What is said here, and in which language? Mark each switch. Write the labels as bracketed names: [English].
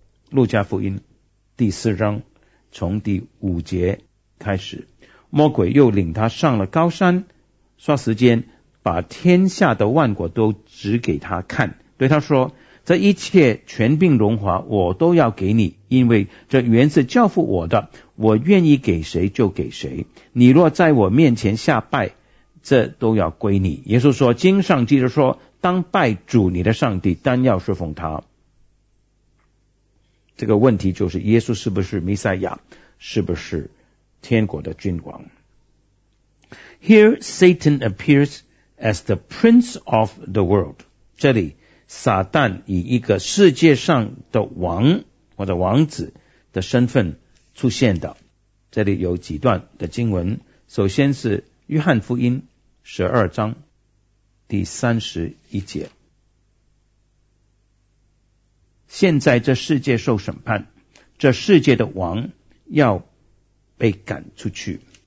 [Chinese] 路加福音第四章从第五节开始，魔鬼又领他上了高山，霎时间把天下的万国都指给他看，对他说，这一切权柄荣华我都要给你，因为这原是教父我的，我愿意给谁就给谁，你若在我面前下拜，这都要归你。耶稣说，经上记着说，当拜主你的上帝，单要侍奉他。这个问题就是，耶稣是不是弥赛亚，是不是天国的君王。 [English] Here Satan appears as the prince of the world. [Chinese] 这里撒旦以一个世界上的王或者王子的身份出现的。这里有几段的经文，首先是约翰福音十二章第三十一节，现在这世界受审判，这世界的王要被赶出去。